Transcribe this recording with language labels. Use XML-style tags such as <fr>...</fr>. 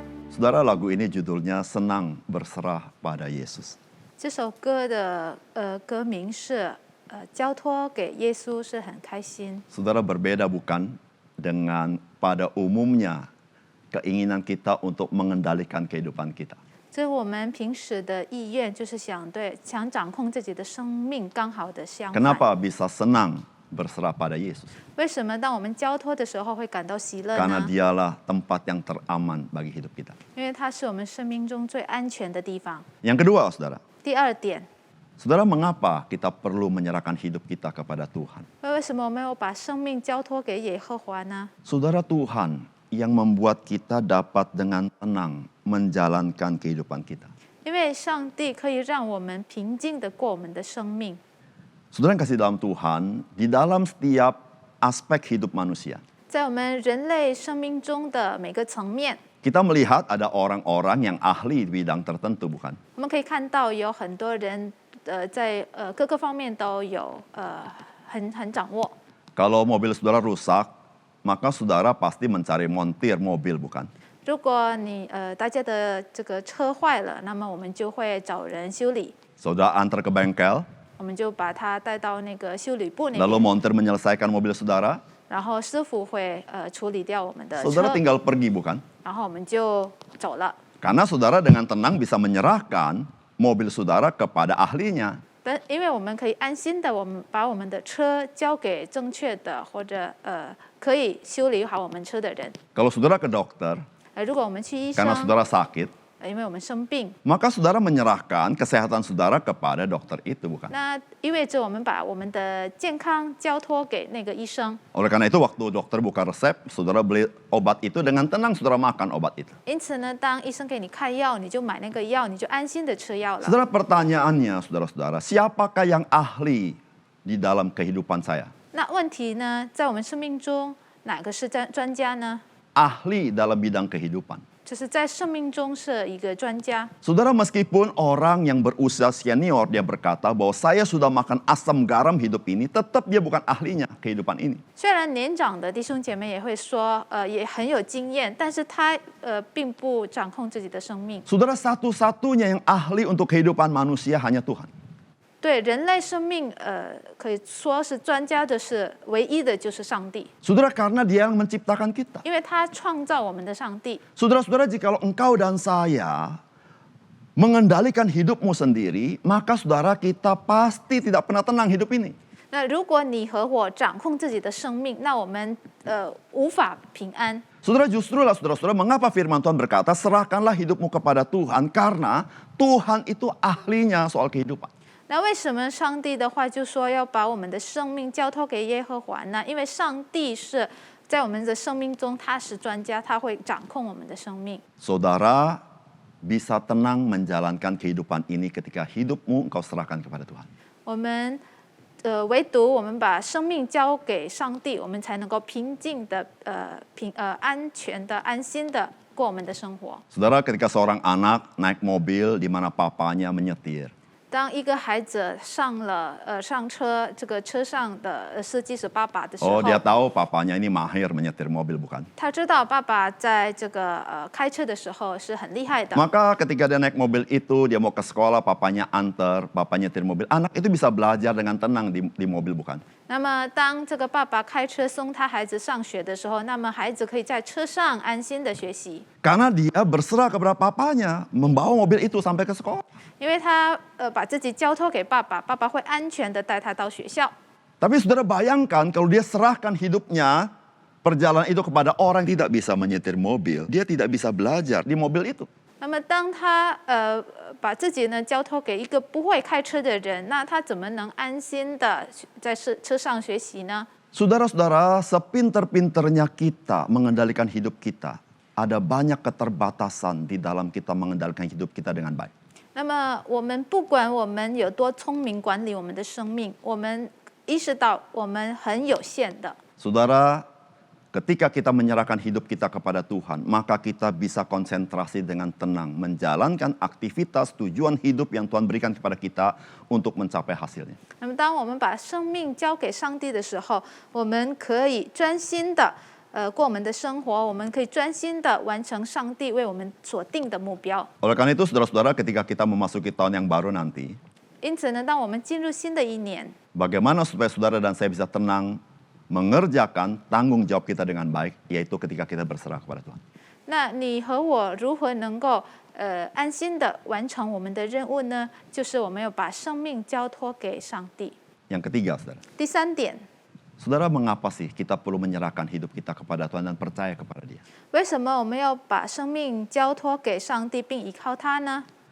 <id>Saudara, lagu ini judulnya Senang Berserah pada Yesus.</id> <zh>这首歌的歌名是交托给耶稣，是很开心。</zh> <id>Saudara, berbeda bukan dengan pada umumnya keinginan kita untuk mengendalikan kehidupan kita.</id> <zh>这我们平时的意愿就是想掌控自己的生命，刚好的相反。</zh> <id>Kenapa bisa senang berserah pada Yesus?</id> <zh>为什么当我们交托的时候会感到喜乐</zh> <id>Karena</id> <zh>呢？</zh> <id>dialah tempat yang teraman bagi hidup kita.</id> <zh>因为它是我们生命中最安全的地方。</zh> <id>Yang kedua, saudara.</id> <zh>第二点，</zh> <id>Saudara, mengapa kita perlu menyerahkan hidup kita kepada Tuhan?</id> <zh>为什么我们要把生命交托给耶和华呢？</zh> <id>Saudara, Tuhan yang membuat kita dapat dengan tenang menjalankan kehidupan kita.</id> <zh>因为上帝可以让我们平静地过我们的生命。</zh> <id>Saudara yang kasih dalam Tuhan, di dalam setiap aspek hidup manusia,</id> <zh>在我们人类生命中的每个层面，</zh> <id>kita melihat ada orang-orang yang ahli di bidang tertentu, bukan?</id> <zh>我们可以看到有很多人在各个方面都有很掌握。</zh> <id>Kalau mobil saudara rusak, maka saudara pasti mencari montir mobil, bukan?</id> <zh>如果大家的这个车坏了，那么我们就会找人修理，</zh> <id>Saudara antar ke bengkel,</id> <zh>我们就把它带到那个修理部那</zh> <id>lalu</id> <zh>边，</zh> <id>montir menyelesaikan mobil saudara,</id> <zh>然后师傅会处理掉我们的</zh> <id>saudara</id> <zh>车，</zh> <id>tinggal pergi, bukan?</id> <zh>然后我们就走了。</zh> <id>Karena saudara dengan tenang bisa menyerahkan mobil saudara kepada ahlinya.</id> <zh>但因为我们可以安心的，我们把我们的车交给正确的或者可以修理好我们车的人。</zh> <id>Kalau saudara ke dokter,</id> <zh>如果我们去医</zh> <id>karena</id> <zh>生，</zh> <id>saudara sakit,</id> <zh>因为我们生病，</zh> <id>Maka saudara menyerahkan kesehatan saudara kepada dokter itu, bukan?</id> <zh>那意味着我们把我们的健康交托给那个医生。</zh> <id>Oleh karena itu waktu dokter buka resep, saudara beli obat itu dengan tenang saudara makan obat itu.</id> <zh>因此呢，当医生给你开药，你就买那个药，你就安心的吃药了。</zh> <id>Saudara, pertanyaannya saudara-saudara, siapakah yang ahli di dalam kehidupan saya?</id> <zh>那问题呢，在我们生命中，哪个是专家呢？</zh> <id>Ahli dalam bidang kehidupan.</id> <zh>就是在生命中是一个专家。</zh> <id>Saudara, meskipun orang yang berusia senior dia berkata bahwa saya sudah makan asam garam hidup ini, tetap dia bukan ahlinya kehidupan ini.</id> <zh>虽然年长的弟兄姐妹也会说，也很有经验，但是他并不掌控自己的生命。</zh> <id>Saudara, satu-satunya yang ahli untuk kehidupan manusia hanya Tuhan.</id> <zh>对人类生命，可以说是专家的是唯一的就是上帝，</zh> <id>Saudara, karena dia yang menciptakan kita.</id> <zh>因为他创造我们的上帝。</zh> <id>Saudara-saudara, jikalau engkau dan saya mengendalikan hidupmu sendiri, maka saudara kita pasti tidak pernah tenang hidup ini.</id> <zh>那如果你和我掌控自己的生命，那我们无法平安。</zh> <id>Saudara, justrulah saudara-saudara, mengapa firman Tuhan berkata, serahkanlah hidupmu kepada Tuhan, karena Tuhan itu ahlinya soal kehidupan.</id> <zh>那为什么上帝的话就说要把我们的生命交托给耶和华呢？因为上帝是在我们的生命中，他是专家，他会掌控我们的生命。</zh> <id>Saudara bisa tenang menjalankan kehidupan ini ketika hidupmu engkau serahkan kepada Tuhan.</id> <zh>我们唯独我们把生命交给上帝，我们才能够平静的、安全的、安心的过我们的生活。</zh> <id>Saudara, ketika seorang anak naik mobil di mana papanya menyetir,</id> <zh>当一个孩子上车，这个车上的司机是爸爸的时 oh 候，</zh> <id>dia tahu papanya ini mahir menyetir mobil, bukan?</id> <zh>他知道爸爸在这个开车的时候是很厉害的。</zh> <id>Maka ketika dia naik mobil itu, dia mau ke sekolah, papanya antar, papanya nyetir mobil. Anak itu bisa belajar dengan tenang di mobil, bukan?</id> <zh>那么当这个爸爸开车送他孩子上学的时候，那么孩子可以在车上安心的学习，</zh> <id>Karena dia berserah kepada papanya, membawa mobil itu sampai ke sekolah.</id> <zh>因为他把自己交托给爸爸，爸爸会安全的带他到学校。</zh> <id>Tapi saudara bayangkan kalau dia serahkan hidupnya, perjalanan itu kepada orang yang tidak bisa menyetir mobil, dia tidak bisa belajar di mobil itu.</id> <zh>那么当他把自己呢交托给一个不会开车的人，那他怎么能安心的在车上学习呢？</zh> <id>Saudara-saudara, sepinter-pinternya kita mengendalikan hidup kita, ada banyak keterbatasan di dalam kita mengendalikan hidup kita dengan baik.</id> <zh>那么我们不管我们有多聪明管理我们的生命，我们意识到我们很有限的。</zh> <id>Saudara, ketika kita menyerahkan hidup kita kepada Tuhan, maka kita bisa konsentrasi dengan tenang, menjalankan aktivitas tujuan hidup yang Tuhan berikan kepada kita untuk mencapai hasilnya.</id> <zh>那么当我们把生命交给上帝的时候，我们可以专心的过我们的生活，我们可以专心的完成上帝为我们所定的目标。</zh> <id>Oleh karena itu, saudara-saudara, ketika kita memasuki tahun yang baru nanti,</id> <zh>因此呢，当我们进入新的一年，</zh> <id>bagaimana supaya saudara dan saya bisa tenang mengerjakan tanggung jawab kita dengan baik, yaitu ketika kita berserah kepada Tuhan.</id> <zh>那你和我如何能够安心的完成我们的任务呢？就是我们要把生命交托给上帝。</zh> <id>Yang ketiga, saudara.</id> <zh>第三点，</zh> <id>Saudara, mengapa sih kita perlu menyerahkan hidup kita kepada Tuhan dan percaya kepada Dia?</id> <zh>为什么我们要把生命交托给上帝并依靠他呢？</zh>